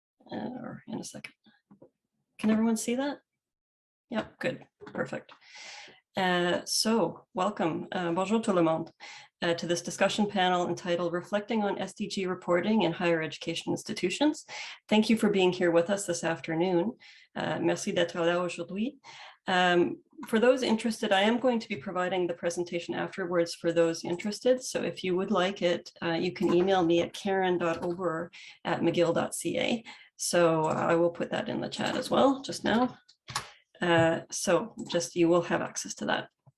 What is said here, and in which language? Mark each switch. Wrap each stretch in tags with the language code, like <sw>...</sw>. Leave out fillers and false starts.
<en>Or in a second. Can everyone see that? Yep, good, perfect. So welcome,</en> <fr>bonjour tout le monde,</fr> <en>to this discussion panel entitled Reflecting on SDG Reporting in Higher Education Institutions. Thank you for being here with us this afternoon.</en> <fr>Merci d'être là aujourd'hui.</fr> <en>For those interested, I am going to be providing the presentation afterwards for those interested. So if you would like it, you can email me at karen.oberer@mcgill.ca. So I will put that in the chat as well just now. So just you will have access to that.</en>